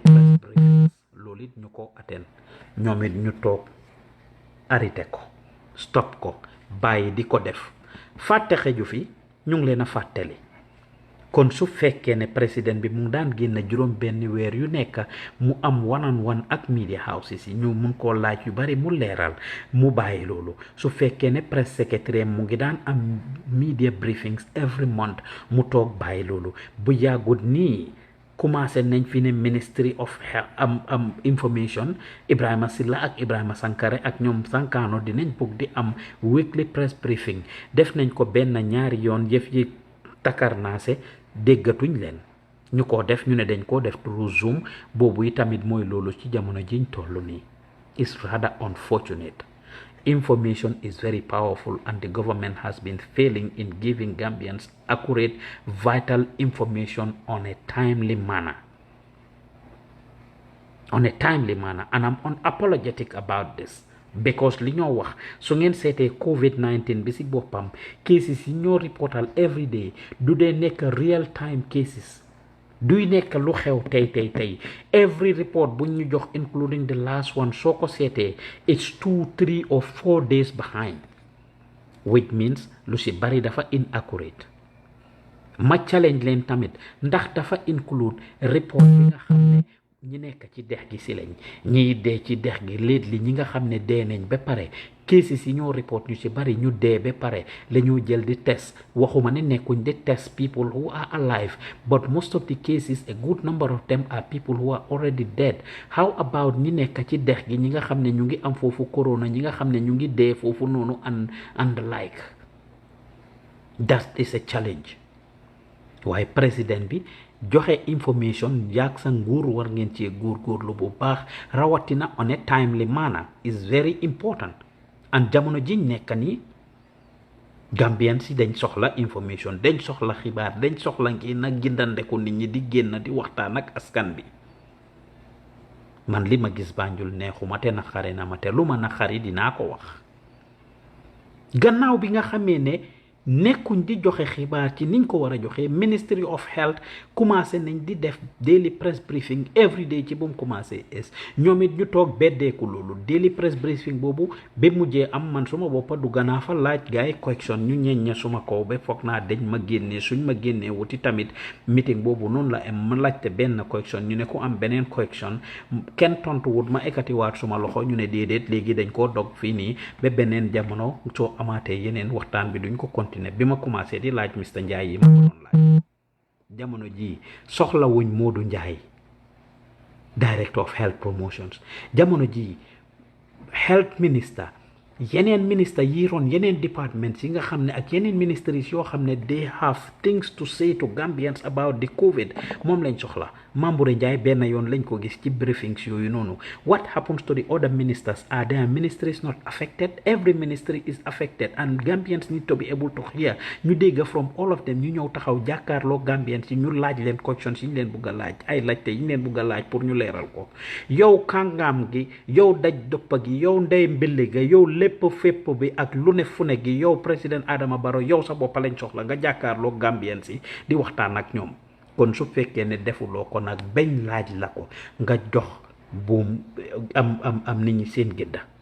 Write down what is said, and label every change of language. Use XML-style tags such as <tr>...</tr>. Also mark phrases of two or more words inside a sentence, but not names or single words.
<en>press briefings</en> <wo>loolu it ñu ko atten ñoom it ñu toog arrêté ko stop ko bàyyi di ko def fàtte xeju fi ñu ngi leen a fàttali kon su fekkee ne président bi mu daan génn juróom benn weer yu nekk mu am</wo> <en>one on one</en> <wo>ak</wo> <en>media houses</en> <wo>yi ñu mun koo laaj yu bari mu leeral mu bàyyi loolu su fekkee ne</wo> <en>press secretary</en> <wo>mu ngi daan am</wo> <en>media briefings every month</en> <wo>mu toog bàyyi loolu bu yàggut nii commencé nañ fi ne</wo> <en>Ministry of am information</en> <wo>Ibrahima Silla ak Ibrahima Sankare ak ñoom Sankano dinañ bëgg di am</wo> <en>weekly press briefing</en> <wo>def nañ ko benn ñaari yoon yëf yi takarnaase déggatuñ leen ñu ko def ñu ne dañ ko def through Zoom boobu yi tamit mooy loolu ci jamono jiñ toll nii</wo> <en>is rather unfortunate. Information is very powerful and the government has been failing in giving Gambians accurate, vital information on a timely manner. And I'm unapologetic about this.</en> <wo>Because li ñoo wax su ngeen seetee COVID-19 bi si boppam cases yi ñoo reportal</wo> <en>every day</en> <wo>du dee nekk</wo> <en>real time cases</en> <wo>duy nekk lu xew tey</wo> <en>every report</en> <wo>bu ñu jox</wo> <en>including the last one</en> <wo>soo ko seetee</wo> <en>it's 2, 3 or 4 days behind, which means</en> <wo>lu si bari dafa inaccurate. Ma challenge leen tamit ndax dafa include report bi nga xam ne ñi nekk ci dex gi si lañ ñiy dee ci dex gi lately ñi nga xam ne dee nañ ba pare cases yi ñoo report ñu ci bari ñu dee ba pare la ñoo jël di test waxuma ne nekkuñ di test</wo> <en>people who are alive, but most of the cases a good number of them are people who are already dead. How about</en> <wo>ñi nekk ci dex gi ñi nga xam ne ñu ngi am foofu corona ñi nga xam ne ñu ngi dee foofu noonu</wo> <en>and like that is a challenge.</en> <wo>waaye président bi joxe information yaag sa nguur war ngeen ci góorgóorlu bu baax rawatina</wo> <en>on a timely manner is very important.</en> <wo>and jamono jiñ nekk nii Gambian si dañ soxla information dañ soxla xibaar dañ soxla ngi nag gindandeku nit ñi di génn di waxtaan ak askan bi. man li ma gis Banjul neexuma te naqari na ma te lu ma naqari dinaa ko wax gannaaw bi nga xamee ne nekkuñ di joxe xibaar ci niñ ko war a joxe. Ministry of Health commencé nañ di def</wo> <en>daily press briefing every day</en> <wo>ci bu mu commencé ñoom it ñu toog beddeeku loolu</wo> <en>daily press briefing</en> <wo>boobu ba mujjee am man suma boppa du ganaa fa laaj gaay correction ñu ñeñña suma kaw ba foog naa dañ ma génnee suñ ma génnee wuti tamit meeting boobu noonu la am ma laajte benn correction ñu ne ku am beneen correction kenn tontu wut ma ekkatiwaat suma loxo ñu ne déedéet léegi dañ koo dog fii nii ba beneen jamono soo amaatee yeneen waxtaan bi duñ ko continuer. bi ma commencé di laaj Mr Ndiaye yi ma ko doon laaj jamono ji soxla wuñ Modou Ndiaye Director of Health Promotions jamono ji</wo> <en>Health Minister</en> <wo>yeneen ministre yi ron yeneen departments yi nga xam ne ak yeneen ministries yoo xam ne</wo> <en>they have things to say to Gambians about the COVID</en> <wo>moom lañ soxla Mamboure Njie benn yoon lañ ko gis ci briefings yooyu noonu</wo> <en>what happens to the other ministers? Are their ministries not affected? Every ministry is affected and Gambians need to be able to hear</en> <wo>ñu dégg</wo> <en>from all of them</en> <wo>ñu ñëw taxaw jàkkaarloo Gambians yi ñu laaj leen questions yi ñu leen bugg a laaj ay laajte yi ñu leen bugg a laaj pour ñu leeral ko yow kàngaam gi yow daj doppa gi yow ndey mbili ga yow lépp fépp bi ak lu ne fu ne gi yow président Adama Barrow yow sa bopp lañ soxla nga jàkkaarloo Gambians yi di waxtaan ak ñoom kon su fekkee ne defuloo ko nag bañ laaj la ko nga jox buum am nit ñi seen gëdda</wo>